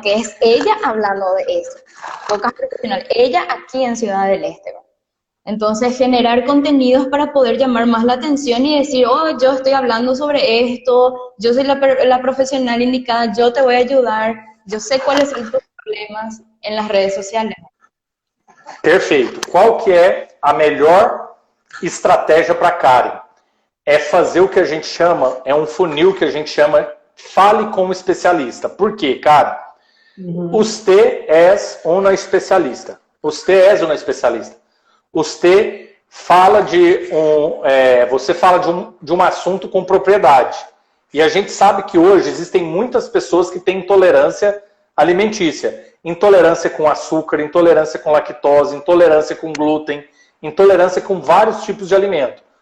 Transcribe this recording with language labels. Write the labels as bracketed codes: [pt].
[es] Que es ella hablando de eso, pocas profesionales, ella aquí en Ciudad del Este, ¿verdad? Entonces, generar contenidos para poder llamar más la atención y decir, oh, yo estoy hablando sobre esto, yo soy la profesional indicada, yo te voy a ayudar, yo sé cuáles son tus problemas en las redes sociales. [pt] Perfeito. Qual que é a melhor estratégia para Karen? É fazer o que a gente chama, é um funil que a gente chama fale com o especialista. Por quê, Karen? [es] Usted es una especialista. Usted es una especialista. [pt] Você fala você fala de um assunto com propriedade. E a gente sabe que hoje existem muitas pessoas que têm intolerância alimentícia. Intolerância com açúcar, intolerância com lactose, intolerância com glúten, intolerância com vários tipos de alimento.